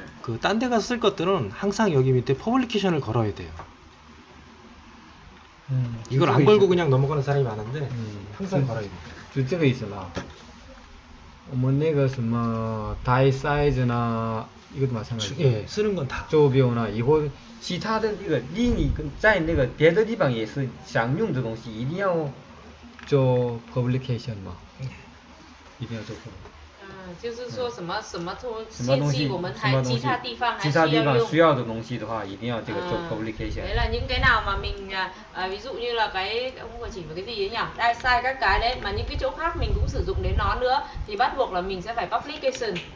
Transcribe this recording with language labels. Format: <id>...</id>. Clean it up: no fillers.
<ko>그 딴 데 가서 쓸 것들은 항상 여기 밑에 퍼블리케이션을 걸어야 돼요. 이걸 안 걸고 그냥 넘어가는 사람이 많은데 항상 걸어야 돼요.</ko> <zh>就这个意思啦。我们那个什么 die size</zh> <ko>나 이것도 마찬가지. 예, 쓰는 건 다.</ko> <zh>坐标呢，以后其他的那个另一个在那个别的地方也是想用的东西，一定要做 publication 嘛，一定要做 publication。就是说什么东西，我们还其他地方还需要的东西的话，一定要这个做 publication。</zh> <vi>Đấy là những cái nào mà mình ví dụ như là cái ông vừa chỉ vào cái gì ấy nhỉ? Đai sai các cái đấy mà những cái chỗ khác mình cũng sử dụng đến nó nữa thì bắt buộc là mình sẽ phải publication.</vi>